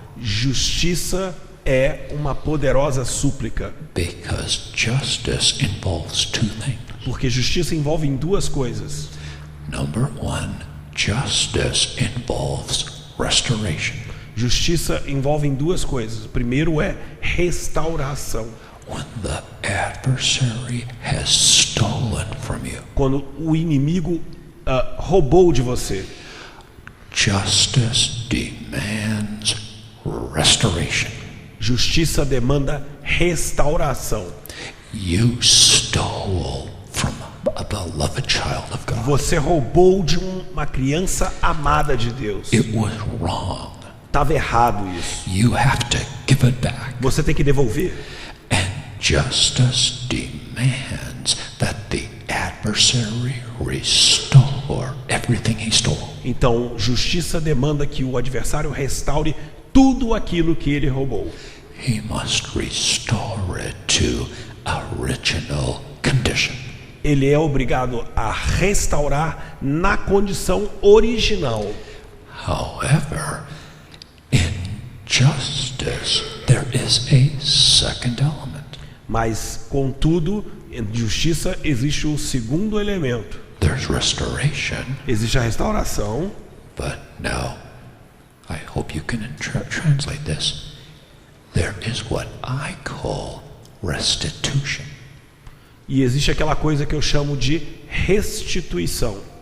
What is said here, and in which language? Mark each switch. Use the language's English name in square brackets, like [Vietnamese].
[Portuguese] justiça é uma poderosa súplica. [English] Because justice involves 2 things. [Portuguese] Porque justiça envolve em duas coisas. [English] Number one, justice involves restoration. [Portuguese] Justiça envolve em duas coisas. O primeiro é restauração. [English] When the adversary has stolen from you, [Portuguese] Quando o inimigo roubou de você. [English] justice demands restoration. [Portuguese] Justiça demanda restauração. [English] You stole from a beloved child of God. [Portuguese] Você roubou de uma criança amada de Deus. [English] It was wrong. [Portuguese] Estava errado isso. [English] You have to give it back. [Portuguese] Você tem que devolver. [English] And justice demands that the adversary restore everything he stole. [Portuguese] Então, justiça demanda que o adversário restaure tudo aquilo que ele roubou. [English] He must restore it to original condition. [Portuguese] Ele é obrigado a restaurar na condição original. [English] However, in justice, there is a second element. [Portuguese] Mas, contudo, em justiça existe o segundo elemento. [English] There's restoration, [Portuguese] Existe a restauração, [English] but now, I hope you can translate this. There is what I call restitution. [Portuguese] e existe aquela coisa que eu chamo de restituição.